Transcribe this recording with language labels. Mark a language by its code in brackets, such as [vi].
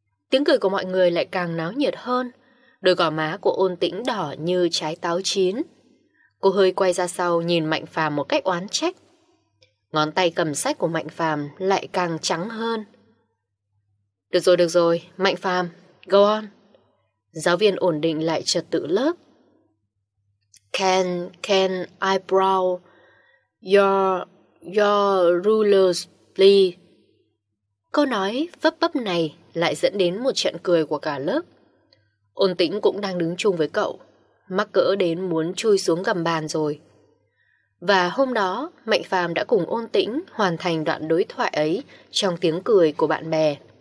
[vi] Tiếng cười của mọi người lại càng náo nhiệt hơn. Đôi gò má của Ôn Tĩnh đỏ như trái táo chín. Cô hơi quay ra sau nhìn Mạnh Phàm một cách oán trách. Ngón tay cầm sách của Mạnh Phàm lại càng trắng hơn. Được rồi, Mạnh Phàm, [en] go on. [vi] Giáo viên ổn định lại trật tự lớp. [en] Can I borrow your rulers, please? [vi] Câu nói vấp bấp này lại dẫn đến một trận cười của cả lớp. Ôn Tĩnh cũng đang đứng chung với cậu, mắc cỡ đến muốn chui xuống gầm bàn rồi. Và hôm đó, Mạnh Phàm đã cùng Ôn Tĩnh hoàn thành đoạn đối thoại ấy trong tiếng cười của bạn bè.